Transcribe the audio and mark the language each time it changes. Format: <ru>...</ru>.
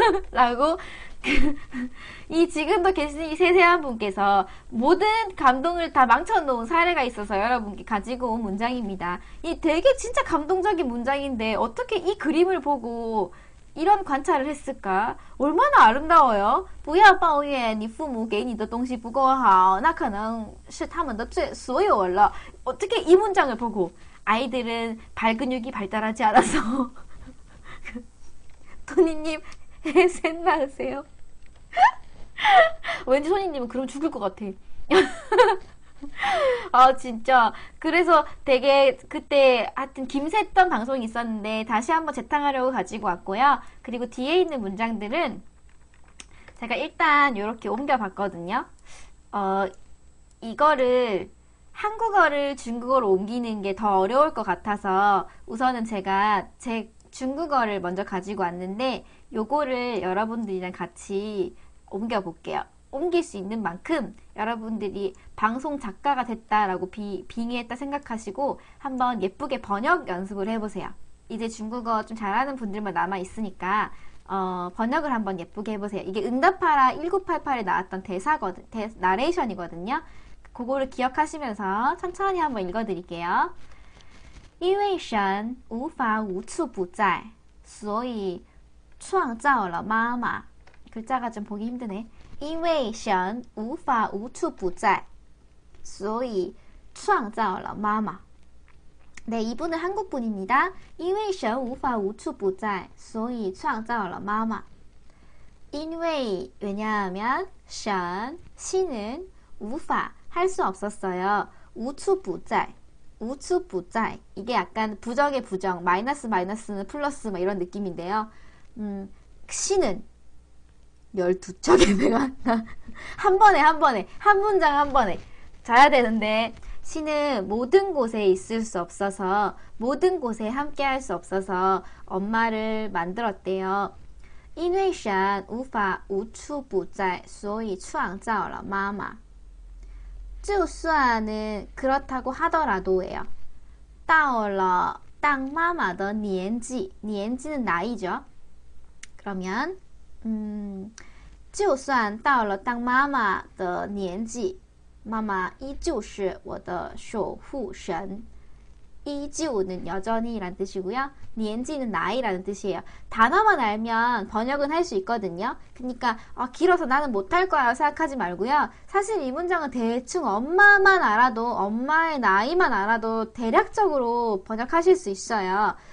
<ko>라고 이 지금도 계신 이 세세한 분께서 모든 감동을 다 망쳐놓은 사례가 있어서 여러분께 가지고 온 문장입니다. 이 되게 진짜 감동적인 문장인데 어떻게 이 그림을 보고 이런 관찰을 했을까? 얼마나 아름다워요.</ko> <zh>不要抱怨你父母给你的东西不够好那可能是他们的所有了</zh> <ko>어떻게 이 문장을 보고 아이들은 발근육이 발달하지 않아서 토니님 셋 낳으세요. 왠지 토니님은 그럼 죽을 것 같아. 진짜 그래서 되게 그때 하여튼 김샜던 방송이 있었는데 다시 한번 재탕하려고 가지고 왔고요. 그리고 뒤에 있는 문장들은 제가 일단 이렇게 옮겨봤거든요. 이거를 한국어를 중국어로 옮기는 게 더 어려울 것 같아서 우선은 제가 제 중국어를 먼저 가지고 왔는데 요거를 여러분들이랑 같이 옮겨볼게요. 옮길 수 있는 만큼 여러분들이 방송 작가가 됐다라고 빙의했다 생각하시고 한번 예쁘게 번역 연습을 해보세요. 이제 중국어 좀 잘하는 분들만 남아있으니까 번역을 한번 예쁘게 해보세요. 이게 응답하라 1988에 나왔던 나레이션이거든요. 그거를 기억하시면서 천천히 한번 읽어드릴게요.</ko> <zh>因为神无法无处不在所以创造了妈妈</zh> <ko>글자가 좀 보기 힘드네.</ko> <zh>因为神无法无处不在所以创造了妈妈</zh> <ko>네, 이분은 한국분입니다.</ko> <zh>因为神无法无处不在所以创造了妈妈因为</zh> <ko>왜냐하면</ko> <zh>神</zh> <ko>신은</ko> <zh>无法</zh> <ko>할 수 없었어요.</ko> <zh>无处不在无处不在</zh> <ko>이게 약간 부정의 부정 마이너스는 플러스 막 이런 느낌인데요. 신은 12척의 배가 한 번에 한 문장 한 번에 자야 되는데 신은 모든 곳에 있을 수 없어서 모든 곳에 함께 할 수 없어서 엄마를 만들었대요.</ko> <zh>因为神无法无处不在所以创造了妈妈就算는</zh> <ko>그렇다고 하더라도예요.</ko> <zh>到了当妈妈的年纪 年纪는</zh> <ko>나이죠. 그러면</ko> <zh>就算到了当妈妈的年纪妈妈依旧是我的守护神 依旧는</zh> <ko>여전히 라는 뜻이고요. 年纪는 나이라는 뜻이에요. 단어만 알면 번역은 할 수 있거든요. 그러니까 길어서 나는 못할 거야 생각하지 말고요. 사실 이 문장은 대충 엄마만 알아도 엄마의 나이만 알아도 대략적으로 번역하실 수 있어요.</ko>